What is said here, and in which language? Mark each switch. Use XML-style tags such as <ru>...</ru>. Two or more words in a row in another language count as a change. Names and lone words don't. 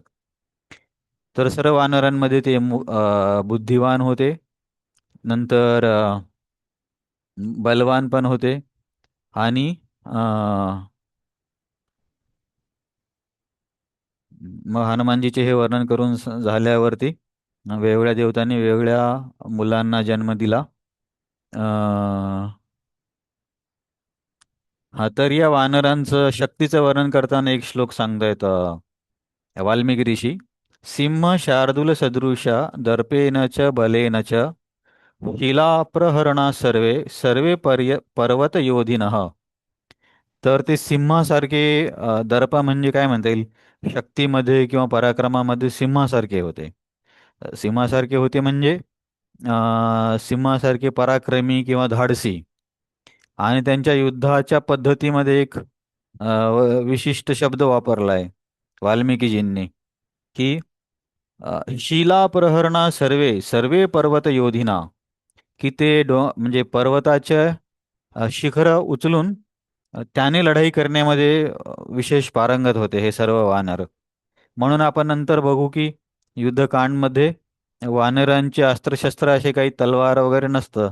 <mr>तर सर्व वानरांमध्ये ते बुद्धिवान होते, नंतर बलवान पण होते आणि अ, मग हनुमानजीचे हे वर्णन करून झाल्यावरती वेगवेगळ्या देवतांनी वेगवेगळ्या मुलांना जन्म दिला. अ, हा तर या वानरांचं शक्तीचं वर्णन करताना एक श्लोक सांगतायत वाल्मिकी ऋषी.</mr> <sa>सिंह शार्दूल सदृशा दर्पेन च बलेन च शिलाप्रहरणा सर्वे सर्वे पर्वत योधिनः.</sa> <mr>तर ते सिंहासारखे दर्प म्हणजे काय म्हणता येईल, शक्तीमध्ये किंवा पराक्रमामध्ये सिंहासारखे होते. सिंहासारखे होते म्हणजे सिंहासारखे पराक्रमी किंवा धाडसी. आणि त्यांच्या युद्धाच्या पद्धतीमध्ये एक विशिष्ट शब्द वापरलाय वाल्मिकीजींनी की</mr> <sa>शिला प्रहरणा सर्वे सर्वे पर्वत योधिना.</sa> <mr>की ते म्हणजे पर्वताच्या शिखर उचलून त्याने लढाई करण्यामध्ये विशेष पारंगत होते हे सर्व वानर. म्हणून आपण नंतर बघू की युद्धकांडमध्ये वानरांचे अस्त्रशस्त्र असे काही तलवार वगैरे नसतं.</mr>